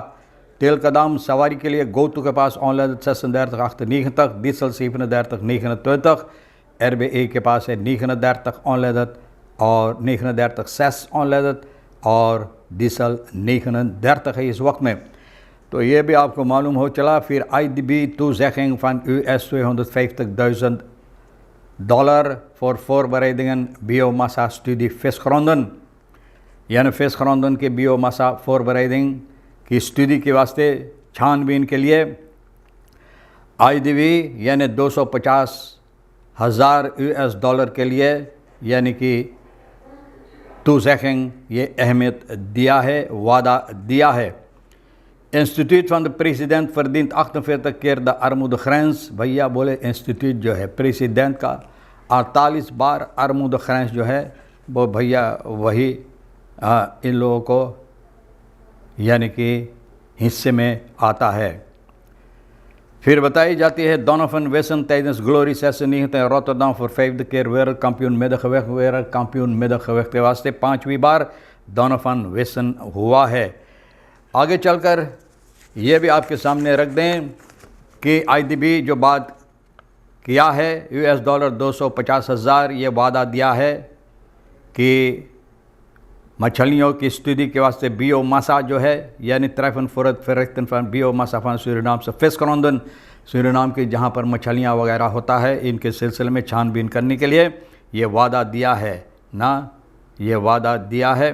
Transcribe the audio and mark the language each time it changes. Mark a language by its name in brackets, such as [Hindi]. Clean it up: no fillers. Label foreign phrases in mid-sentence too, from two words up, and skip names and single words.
[Caribbean Hindustani] तेल का दाम सवारी के लिए गोतु के पास ऑनलाइन 36,98 तक, डीजल 37,29 RBA के पास है 39 ऑनलाइन और 39 सेस ऑनलाइन और डीजल 39 है इस वक्त में। तो ये भी आपको मालूम हो चला। [Dutch] फिर IDB toezegging van US $250.000 voor voorbereidingen biomassa-studie visgronden, [Caribbean Hindustani] यानी फिशग्रोंदन के बियोमासा voorbereiding की स्टडी के वास्ते छानबीन के लिए IDB यानी $250,000 US के लिए यानी कि toezegging ये अहमियत दिया है, वादा दिया है। [Dutch] इंस्टीट्यूट van de president verdient 48 keer de armoedegrens। [Caribbean Hindustani] भैया बोले इंस्टीट्यूट जो है प्रेसिडेंट का 48 बार armoedegrens जो है वो भैया वही इन लोगों को यानी कि हिस्से में आता है। [Dutch] फिर बताई जाती है Donovan Wesson tijdens Glory 96 in Rotterdam voor 5e keer wereldkampioen middengewicht [Caribbean Hindustani] के वास्ते 5वीं बार Donovan Wesson हुआ है। आगे चलकर ये भी आपके सामने रख दें कि IDB जो बात किया है US डॉलर 250,000 ये वादा दिया है कि मछलियों की स्टडी के वास्ते बियोमासा जो है यानी बियोमासा फन सूरीनाम से फिशग्रोंदन, सूरीनाम की जहाँ पर मछलियाँ वगैरह होता है, इनके सिलसिले में छानबीन करने के लिए ये वादा दिया है ना, ये वादा दिया है।